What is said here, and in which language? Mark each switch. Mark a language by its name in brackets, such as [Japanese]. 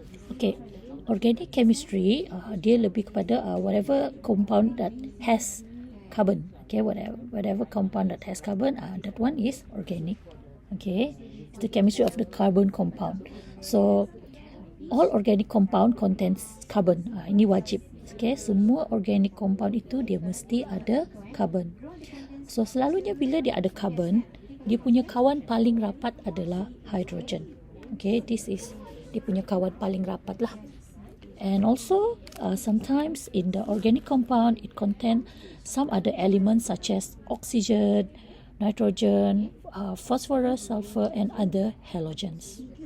[English] Okay, organic chemistry [Malay] dia lebih kepada [English] whatever compound that has carbon. Okay, whatever compound that has carbon, that one is organic. Okay, it's the chemistry of the carbon compound. So all organic compound contains carbon. [Malay] Ini wajib. Okay, semua organic compound itu dia mesti ada carbon. So selalunya bila dia ada carbon, dia punya kawan paling rapat adalah hydrogen. Okay, this is dia punya kawan paling rapat lah. [English] And also sometimes in the organic compound it contain some other elements such as oxygen, nitrogen, phosphorus, sulfur and other halogens.